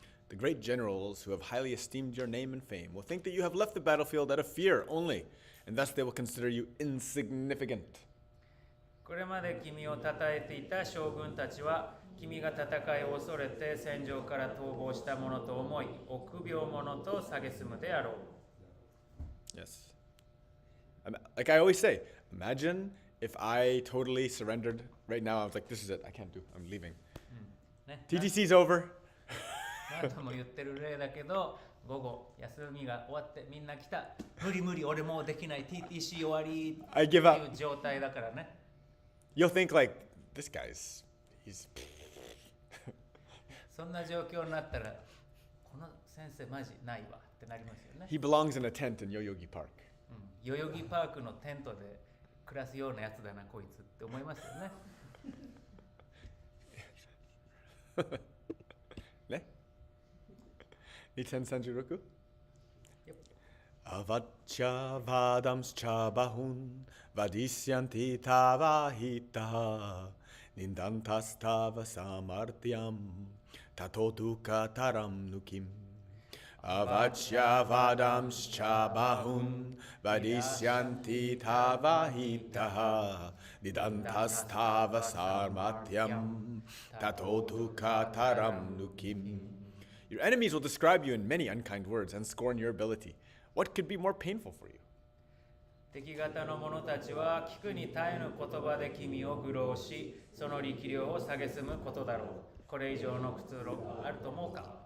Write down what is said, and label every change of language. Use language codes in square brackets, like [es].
[en] The great generals who have highly esteemed your name and fame will think that you have left the battlefield out of fear only, and thus they will consider you insignificant. [ja] これまで君を称えていた将軍たちは君が戦いを恐れて戦場から逃亡したものと思い臆病者と蔑むであろう。 [en] Yes. Like I always say, imagine if I totally surrendered right now. I was like, this is it. I can't do. I'm leaving. TTC's over. [ja] 何度も言ってる例だけど、午後休みが終わってみんな来た。無理俺もうできない TTC 終わりっていう状態だからね。 [en] You'll think like, this guy's, he's [ja] そんな状況になったら、この先生マジないわってなりますよね。 [en] He belongs in a tent in Yoyogi Park. [ja] 代々木パークのテントで暮らすようなやつだなこいつって思いますよね。 Ne? Niten sanjuroku? [en] Yep. [sa] Avaccha vadamscha bahun vadisyanti tava hitaha nindantas tava samartyam tatotuka taram nukim. Avaccha vadamscha bahun vadisyanti tava hitaha nidantas tava samartyam tatotuka taram nukim. [en] Your enemies will describe you in many unkind words and scorn your ability. What could be more painful for you? [ja] 敵方の者たちは聞くに耐えぬ言葉で君を愚弄し、その力量を蔑むことだろう。これ以上の苦痛あると思うか？